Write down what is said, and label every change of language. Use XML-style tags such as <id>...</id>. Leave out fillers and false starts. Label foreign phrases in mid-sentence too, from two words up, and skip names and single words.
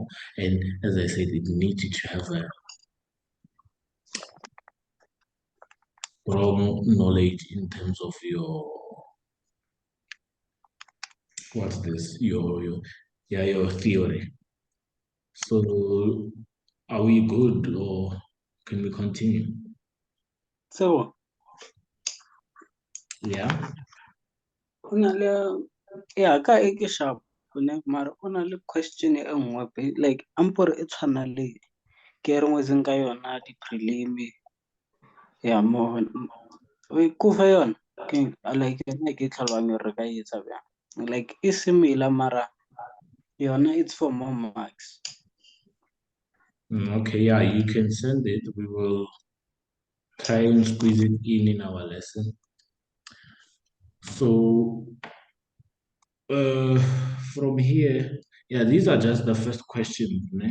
<en>And as I said, it needs you to have a strong knowledge in terms of your what's this your theory. So are we good or can we continue? So, Yeah. yeah,</en> <nso>ka e ke sharp ne mara o na le question e nngwe like ampore e tshwana le ke re ngwetseng ka yona di-prelim ya mo o ikufa yona ke like yona ke tlhaloganya re ka etsa bjang like e similar mara yona</nso> <en>it's for more marks. Okay, yeah, you can send it. We will try and squeeze it in our lesson. So from here, yeah, these are just the first questions, né?</en>